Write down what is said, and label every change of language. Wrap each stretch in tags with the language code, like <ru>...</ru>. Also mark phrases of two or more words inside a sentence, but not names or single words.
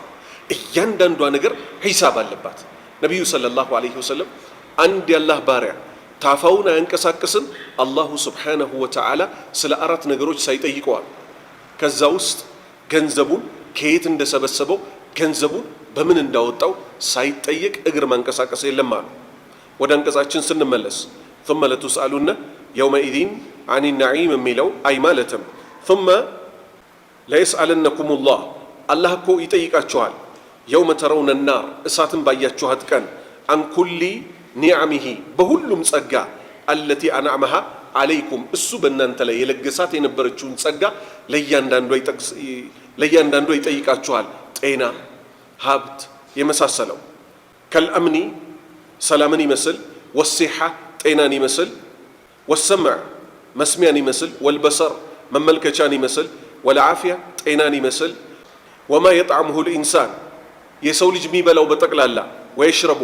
<am>እያንዳንዷ ነገር ሂሳብ አለባት። ነቢዩ</am> <ar>صلى الله عليه وسلم</ar> <am>አንድ የአላህ ባሪያ ታፋውን አያንቀሳቅስም</am> <ar>الله سبحانه وتعالى</ar> <am>ስለ 4 ነገሮች ሳይጠይቀዋል። ከዛ ውስጥ ገንዘቡን ከየት እንደሰበሰበው፣ ገንዘቡን በምን እንዳወጣው ሳይጠየቅ እግር ማንቀሳቀስ የለም አሉ። ወደ አንቀጻችን ስንመለስ</am> <ar>ثم لتسألن يومئذ عن النعيم</ar> <am>የሚለው አይ ማለትም</am> <ar>ثم ليسألنكم الله</ar> <am>አላህ እኮ ይጠይቃችኋል።</am> <ar>يوم ترون النار</ar> <am>እሳትን ባያችኋት ቀን</am> <ar>عن كل نعمه</ar> <am>በሁሉም ጸጋ</am> <ar>التي أنعمها عليكم</ar> <am>እሱ በእናንተ ላይ የለገሳት የነበረችውን ጸጋ ለእያንዳንዷ ይጠይቃችኋል። ጤና፣ ሀብት የመሳሰለው ከልአምኒ ሰላምን ይመስል፣ ወሲሓ ጤናን ይመስል፣ ወሰምዕ መስሚያን ይመስል፣ ወልበሰር መመልከቻን ይመስል፣ ወልዓፊያ ጤናን ይመስል፣</am> <ar>وما يطعمه الإنسان</ar> <am>የሰው ልጅ የሚበላው በጠቅላላ ወየሽረቡ</am>